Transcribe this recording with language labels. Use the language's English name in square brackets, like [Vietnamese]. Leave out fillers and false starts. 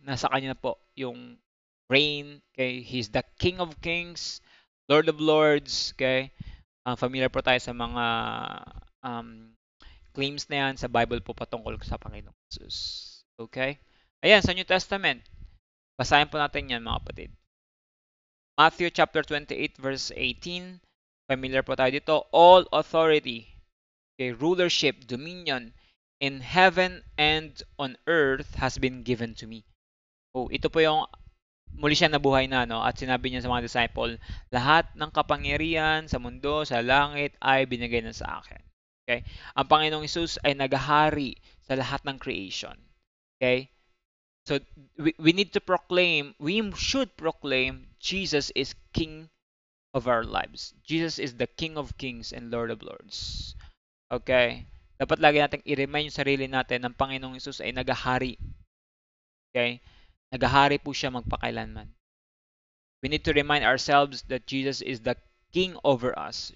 [Filipino] Nasa kanya na po yung reign, [English] okay? He's the King of Kings, Lord of Lords, okay? [Filipino] Familiar po tayo sa mga um, claims na yan sa Bible po patungkol sa Panginoong Jesus. Okay? Ayan, sa New Testament. Basahin po natin yan, mga kapatid. [English] Matthew chapter 28 verse 18. Familiar po tayo dito. All authority, okay, rulership, dominion in heaven and on earth has been given to me. [Filipino] Oh, ito po yung muli siya nabuhay na, no? At sinabi niya sa mga disciple, lahat ng kapangyarihan sa mundo, sa langit ay binigay na sa akin. Okay? Ang Panginoong Hesus ay naghahari sa lahat ng creation. [English] Okay? So we need to proclaim, we should proclaim Jesus is King of our lives. Jesus is the King of Kings and Lord of Lords. [Filipino] Okay? Dapat lagi nating i-remind yung sarili natin ng Panginoong Hesus ay naghahari. Okay? Naghahari po siya magpakailanman. [English] We need to remind ourselves that Jesus is the King over us.